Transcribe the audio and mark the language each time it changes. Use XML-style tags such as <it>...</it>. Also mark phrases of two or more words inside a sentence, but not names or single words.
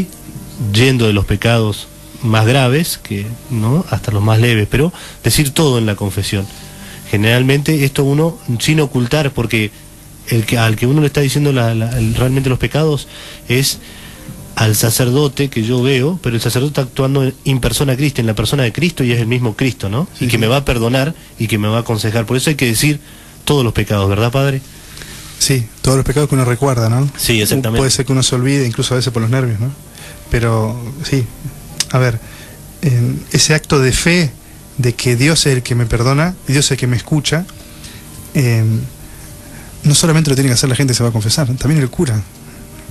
<es>Yendo de los pecados más graves, que no hasta los más leves, pero decir todo en la confesión. Generalmente esto uno sin ocultar, porque al que uno le está diciendo realmente los pecados es al sacerdote que yo veo, pero el sacerdote está actuando</es> <la>in persona Christi,</la> <es>en la persona de Cristo, y es el mismo Cristo, ¿no? Sí, y que me va a perdonar y que me va a aconsejar. Por eso hay que decir todos los pecados, ¿verdad, Padre? Sí, todos los pecados que uno recuerda, ¿no? Sí, exactamente. Puede ser que uno se olvide, incluso a veces por los nervios, ¿no? Pero sí, a ver, ese acto de fe de que Dios es el que me perdona, Dios es el que me escucha, no solamente lo tiene que hacer la gente que se va a confesar, también el cura.</es>